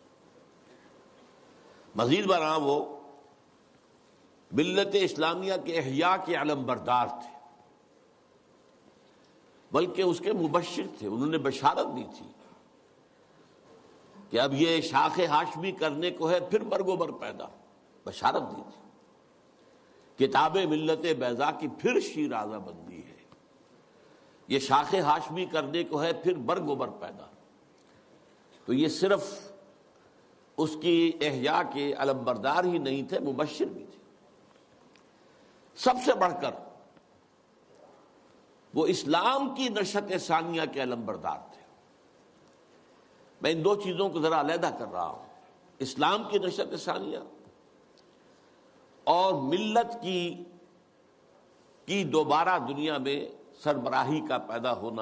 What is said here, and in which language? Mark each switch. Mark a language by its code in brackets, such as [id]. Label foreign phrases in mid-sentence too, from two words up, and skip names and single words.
[ur] مزید برآں وہ ملت اسلامیہ کے احیاء کے علم بردار تھے، بلکہ اس کے مبشر تھے. انہوں نے بشارت دی تھی کہ اب یہ شاخ ہاشمی کرنے کو ہے پھر برگ و بر پیدا. بشارت دی تھی کتاب ملت بیضا کی پھر شیرازہ بندی ہے. یہ شاخ ہاشمی کرنے کو ہے پھر برگ و بر پیدا. تو یہ صرف اس کی احیاء کے علم بردار ہی نہیں تھے، مبشر بھی تھے. سب سے بڑھ کر وہ اسلام کی نشأت ثانیہ کے علم بردار تھے. میں ان دو چیزوں کو ذرا علیحدہ کر رہا ہوں، اسلام کی نشأت ثانیہ اور ملت کی دوبارہ دنیا میں سربراہی کا پیدا ہونا.